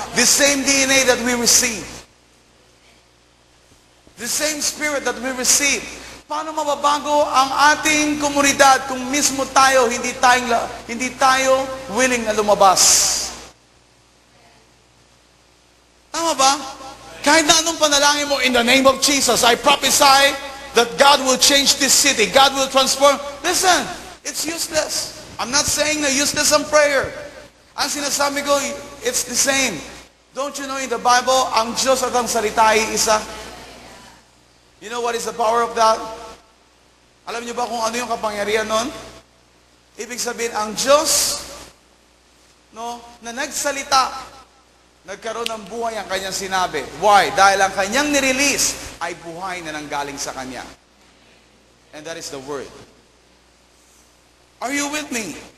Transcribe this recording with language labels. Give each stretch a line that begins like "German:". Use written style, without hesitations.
English: The same DNA that we receive. The same spirit that we receive.
Filipino: Paano mababago ang ating komunidad kung mismo tayo, hindi tayo willing na lumabas? Tama ba? Kahit na anong panalangin mo,
English: in the name of Jesus, I prophesy that God will change this city. God will transform. Listen, it's useless. I'm not saying na useless ang prayer.
Filipino: Ang sinasabi ko,
English: it's the same. Don't you know in the Bible,
Filipino: ang Diyos at ang salita ay isa?
English: You know what is the power of that?
Filipino: Alam niyo ba kung ano yung kapangyarihan nun? Ibig sabihin, ang Diyos, no, na nagsalita, nagkaroon ng buhay ang kanyang sinabi.
English: Why?
Filipino: Dahil ang kanyang nirelease ay buhay na nanggaling sa kanya.
English: And that is the word. Are you with me?